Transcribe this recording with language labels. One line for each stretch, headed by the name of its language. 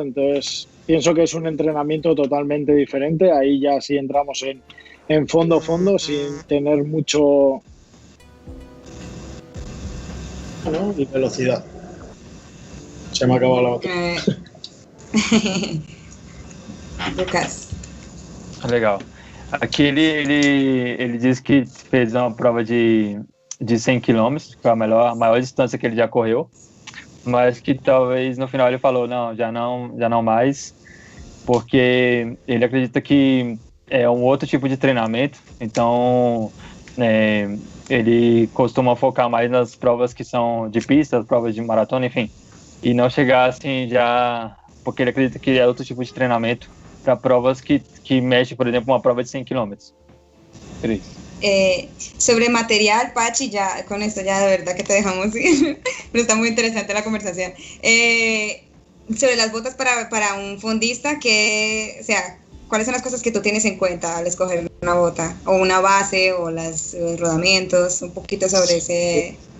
Spanish: Entonces pienso que es un entrenamiento totalmente diferente. Ahí ya sí entramos en fondo, sin tener mucho, ¿no? Y velocidad. Se me ha acabado la batería. Lucas.
Portuguese: Legal. Aqui ele diz que fez uma prova de 100 km, que foi a maior distância que ele já correu, mas que talvez no final ele falou, já não mais, porque ele acredita que é um outro tipo de treinamento, então ele costuma focar mais nas provas que são de pista, provas de maratona, enfim, e não chegar assim já, porque ele acredita que é outro tipo de treinamento para provas que mexe, por exemplo, uma prova de 100 km. Cris.
Spanish: Sobre material, Pachi, ya con esto ya de verdad que te dejamos ir, pero está muy interesante la conversación. Sobre las botas para un fondista, o sea, ¿cuáles son las cosas que tú tienes en cuenta al escoger una bota? O una base, o los rodamientos, un poquito sobre ese...